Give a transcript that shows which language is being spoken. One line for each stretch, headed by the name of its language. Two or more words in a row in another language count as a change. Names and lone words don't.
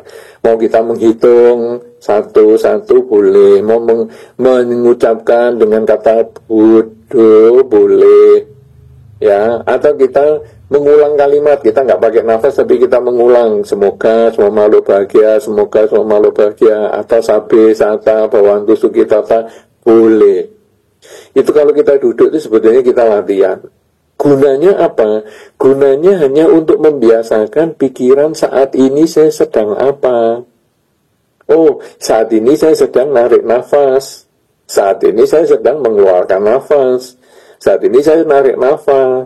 Indonesian: Mau kita menghitung satu-satu boleh, mau mengucapkan dengan kata budo boleh, ya. Atau kita mengulang kalimat, kita nggak pakai nafas tapi kita mengulang, semoga semua makhluk bahagia, semoga semua makhluk bahagia, atau
Pali: sabe sata bawantu sukitata
Indonesian: boleh. Itu kalau kita duduk itu sebetulnya kita latihan. Gunanya apa? Gunanya hanya untuk membiasakan pikiran saat ini saya sedang apa. Oh, saat ini saya sedang narik nafas. Saat ini saya sedang mengeluarkan nafas. Saat ini saya narik nafas.